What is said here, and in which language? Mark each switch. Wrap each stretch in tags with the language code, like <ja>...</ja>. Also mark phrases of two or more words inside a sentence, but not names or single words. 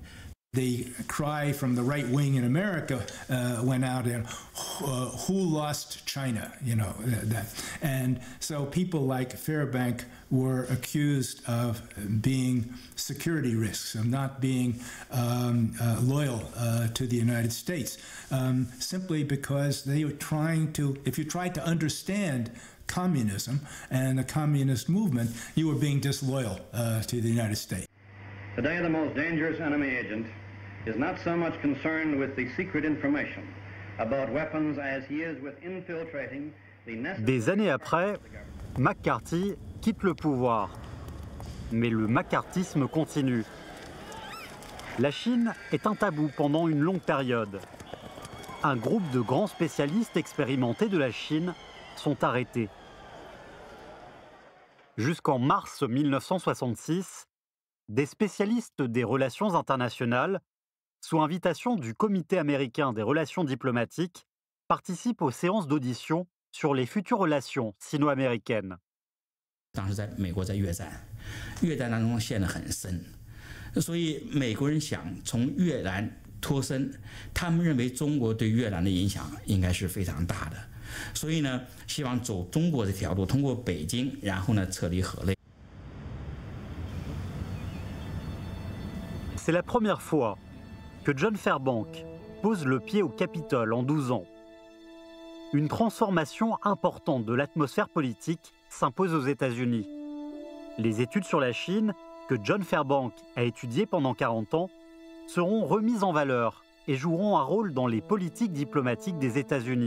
<en>The cry from the right wing in America went out in, who lost China, you know, and so people like Fairbank were accused of being security risks, of not being loyal to the United States, simply because they were trying to, if you tried to understand communism and the communist movement, you were being disloyal to the United States. Today, the most dangerous enemy agent is not so much concerned with the secret information about weapons as he is with infiltrating the necessary...</en> <fr>Des années après, McCarthy quitte le pouvoir. Mais le macartisme continue. La Chine est un tabou pendant une longue période. Un groupe de grands spécialistes expérimentés de la Chine sont arrêtés. Jusqu'en mars 1966, des spécialistes des relations internationales, sous invitation du Comité américain des relations diplomatiques, participent aux séances d'audition sur les futures relations sino-américaines.</fr> <zh>当时在美国在越战当中陷得很深，所以美国人想从越南脱身，他们认为中国对越南的影响应该是非常大的，所以呢，希望走中国这条路，通过北京，然后呢撤离河内。</zh> <fr>C'est la première fois que John Fairbank pose le pied au Capitole en 12 ans. Une transformation importante de l'atmosphère politique s'impose aux États-Unis. Les études sur la Chine, que John Fairbank a étudiées pendant 40 ans, seront remises en valeur et joueront un rôle dans les politiques diplomatiques des États-Unis.</fr>